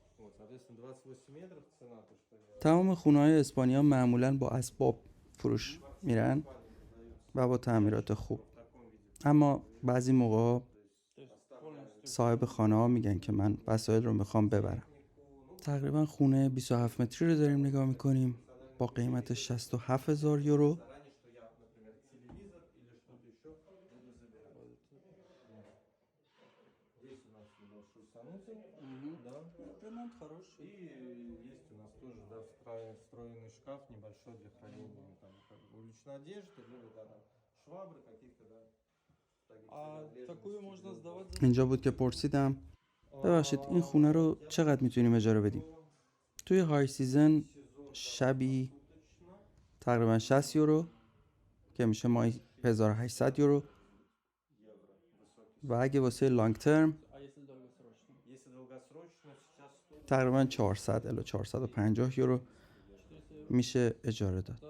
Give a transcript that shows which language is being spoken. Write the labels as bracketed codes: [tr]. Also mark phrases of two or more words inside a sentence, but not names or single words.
[fa] تمام خونه‌های اسپانیا معمولاً با اسباب فروش میرن و با تعمیرات خوب. اما بعضی موقع صاحب خانه ها میگن که من وسایل رو میخوام ببرم. تقریبا خونه 27 متری رو داریم نگاه میکنیم با قیمت 67,000 یورو. [ru] Ремонт хороший. И есть у нас тоже, да, встроенный шкаф небольшой для хранения там уличной одежды, либо да, швабры каких-то, да. такую можно сдавать за... [fa] اینجا بود که پرسیدم ببخشید این خونه رو چقدر میتونیم اجاره بدیم؟ توی [en] high season [fa] شبی تقریبا 60 یورو که میشه ماهی 1800 یورو و اگه واسه [en] long term [fa] تقریبا 400 الی 450 یورو میشه اجاره داد.